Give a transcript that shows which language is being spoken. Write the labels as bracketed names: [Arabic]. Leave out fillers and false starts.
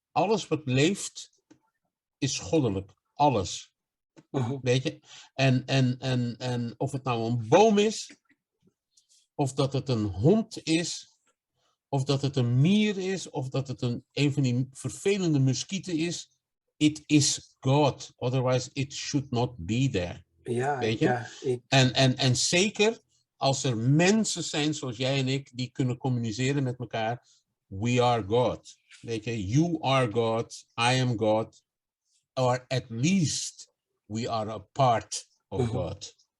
[Dutch] Alles wat leeft is goddelijk. Alles. Weet je? En of het nou een boom is, of dat het een hond is, of dat het een mier is, of dat het een van die vervelende muskieten is. [English] It is God. Otherwise it should not be there. [Dutch] Ja, weet je? Ja, en zeker als er mensen zijn zoals jij en ik die kunnen communiceren met elkaar. [English] We are God. [Dutch] Weet je, [English] you are God, I am God. Or at least we are a part of God.